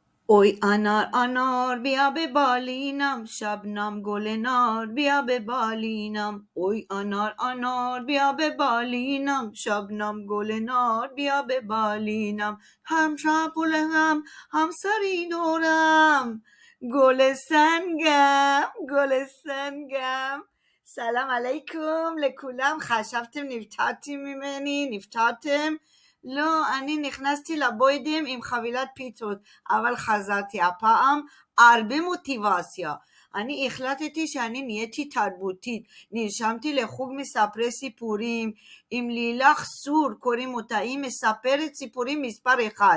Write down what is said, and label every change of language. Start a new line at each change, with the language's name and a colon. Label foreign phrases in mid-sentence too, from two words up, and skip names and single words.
Persian: اوی انار انار بیا به بالینم، شبنم گل نار بیا به بالینم. اوی انار انار بیا به بالینم، شبنم گل نار بیا به بالینم. هم شپول هم سری دورم، گل سنگم گل سنگم.
Hebrew: سلام עליכם לכולם, חשבתם נפתרתי ממני, נפתרתם? לא, אני נכנסתי לבוידם עם חבילת פיצות, אבל חזרתי הפעם הרבה מוטיבציה. אני החלטתי שאני נהייתי תרבותית, נרשמתי לחוג מספרי סיפורים עם לילך סור, קוראים אותה, היא מספרת סיפורים מספר אחד.